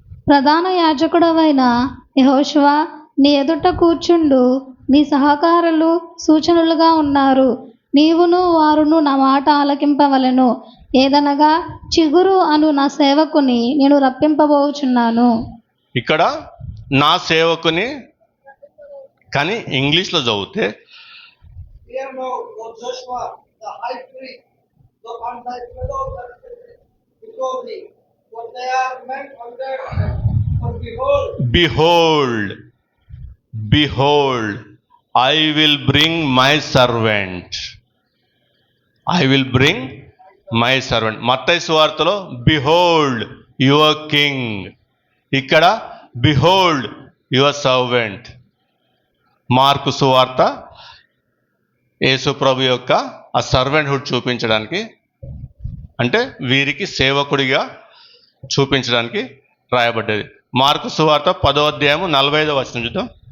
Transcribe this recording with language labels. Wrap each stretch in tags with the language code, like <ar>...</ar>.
<te>ప్రధాన యాజకుడవైన యెహోషువ నీ ఎదుట కూర్చుండు, నీ సహకారులు సూచనలుగా ఉన్నారు. నీవును వారును నా మాట ఆలకింపవలెను. ఏదనగా చిగురు అను నా సేవకుని నేను రప్పింపబోచున్నాను. ఇక్కడ నా సేవకుని కానీ ఇంగ్లీష్లో చదివితే</te> <en>Fear not, O Joshua, the high priest, and thy fellows that sit before thee, for they are men under. For behold, behold, I will bring my servant. I will bring my servant.</en> <te>మత్తయి సువార్తలో</te> <en>behold your king,</en> <te>ఇక్కడ</te> <en>behold your servant.</en> <te>Mark సువార్త యేసు ప్రభు యొక్క ఆ సర్వెంట్హుడ్ చూపించడానికి, అంటే వీరికి సేవకుడిగా చూపించడానికి రాయబడ్డది. మార్కు సువార్త 10వ అధ్యాయము 45వ వచనం చూద్దాం.</te>